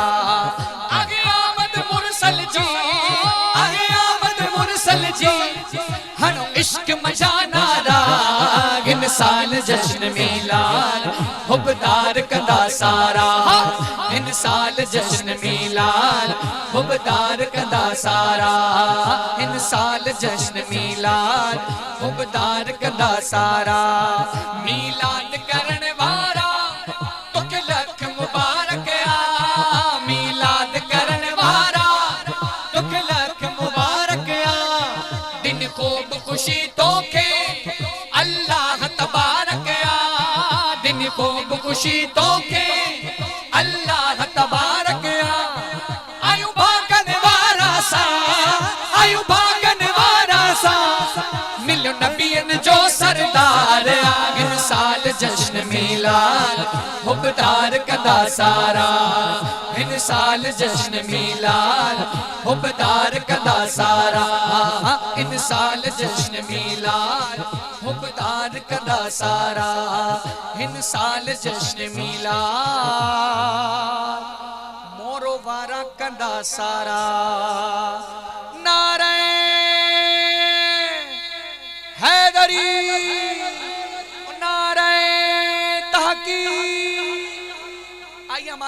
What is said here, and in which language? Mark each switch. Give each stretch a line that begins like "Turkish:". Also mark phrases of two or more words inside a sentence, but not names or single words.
Sindhi: आगे आमद मुरसल जी, आगे आमद मुरसल जी, हनो इश्क मजाना राग, हिन साल जश्न मीलाद हुबदार कंदा सारा, हिन साल जश्न मीलाद हुबदार कंदा सारा, हिन साल जश्न मीलाद हुबदार कंदा सारा। मीलाद करण वारा तोखे लख मुबारक आ, मीलाद करण वारा तोखे लख मुबारक आ, दिन खूब खुशी तोखे अल्लाह तबारक आ, दिन खूब खुशी तोखे अल्लाह तबारक आ। आयु भागन वारा सा, आयु भागन वारा सा, मिलो नबियन जो सरदार आ, हिन साल जश्न मीलाद हुबदार कंदा सारा, हिन साल जश्न मीलाद हुबदार कंदा सारा, हिन साल जश्न मीलाद हुबदार कंदा सारा, हिन साल जश्न मीलाद मोरो वारा कंदा सारा।
Urdu: نعرۂ حیدری، نعرۂ تحقیق. آئیے ہمارے